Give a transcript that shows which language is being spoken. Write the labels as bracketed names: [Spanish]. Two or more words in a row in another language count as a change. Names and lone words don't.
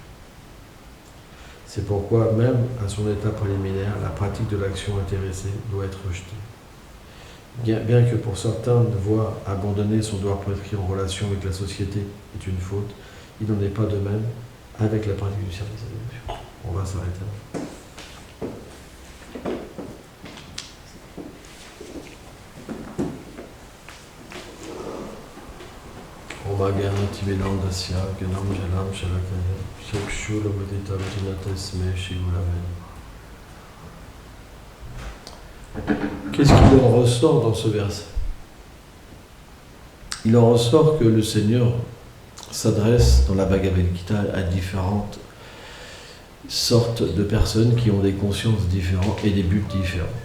[French] C'est pourquoi, même à son état préliminaire, la pratique de l'action intéressée doit être rejetée. Bien que pour certains devoir abandonner son devoir prescrit en relation avec la société est une faute, il n'en est pas de même avec la pratique du service à Dieu. On va s'arrêter là. [Sanskrit] Omagyanati Vedandasya Ganam Jalam Shalakaya Chakshura Vedita Vajinatasme Shivulaven. [French] Qu'est-ce qu'il en ressort dans ce verset? Il en ressort que le Seigneur s'adresse dans la Bhagavad Gita à différentes sortes de personnes qui ont des consciences différentes et des buts différents.